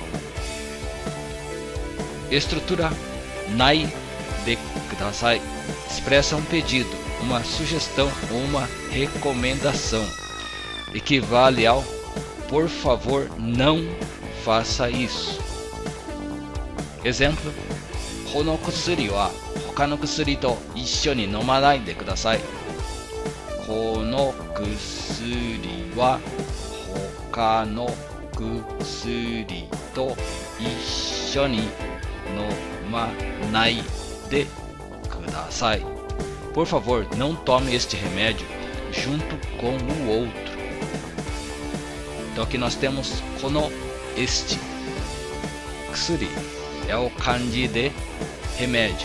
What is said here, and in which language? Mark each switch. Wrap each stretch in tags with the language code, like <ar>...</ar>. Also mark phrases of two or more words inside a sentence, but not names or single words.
<pt>Estrutura</pt> <ja>ないでください</ja> <pt>expressa um pedido, uma sugestão ou uma recomendação, equivale ao por favor não faça isso. Exemplo:</pt> <ja>この薬は他の薬と一緒に飲まないでください. この薬は他の薬と一緒に飲まないでください.</ja> <pt>Por favor, não tome este remédio junto com o outro. Então aqui nós temos kono, este. Kusuri é o kanji de remédio.</pt>